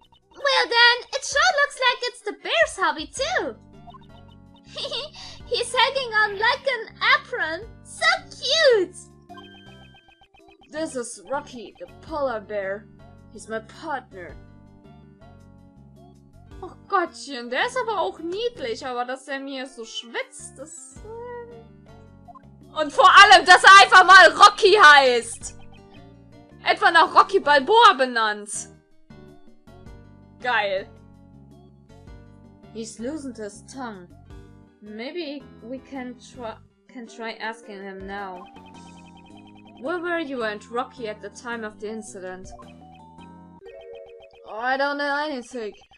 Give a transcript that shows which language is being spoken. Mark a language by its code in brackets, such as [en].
[en] Well then, it sure looks like it's the bear's hobby too. He's hanging on like an apron. So cute! This is Rocky, the polar bear. He's my partner. [de] Oh Gottchen, der ist aber auch niedlich, aber dass er mir so schwitzt, das... Und vor allem, dass er einfach mal Rocky heißt! Etwa nach Rocky Balboa benannt. Geil. [en] He's loosened his tongue. Maybe we can try asking him now. Where were you and Rocky at the time of the incident? Oh, I don't know anything.